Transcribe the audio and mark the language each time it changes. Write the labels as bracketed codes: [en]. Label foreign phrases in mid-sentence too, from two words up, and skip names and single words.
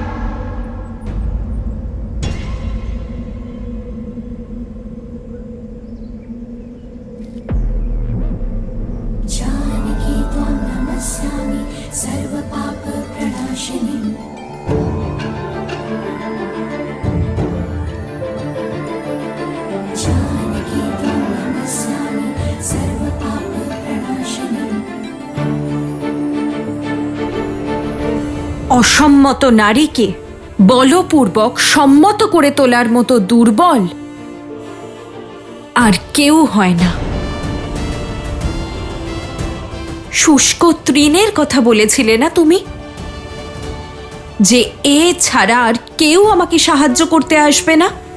[sa] जानकी त्वां नमस्यामि सर्वपापप्रणाशिनीम्। जानकी त्वां नमस्यामि सर्वपापप्रणाशिनीम्। [bn] অসম্মত নারীকে বলপূর্বক সম্মত করে তোলার মতো দুর্বল আর কেউ হয় না। শুষ্ক তৃণের কথা বলেছিলে না তুমি, যে এ ছাড়া আর কেউ আমাকে সাহায্য করতে আসবে না?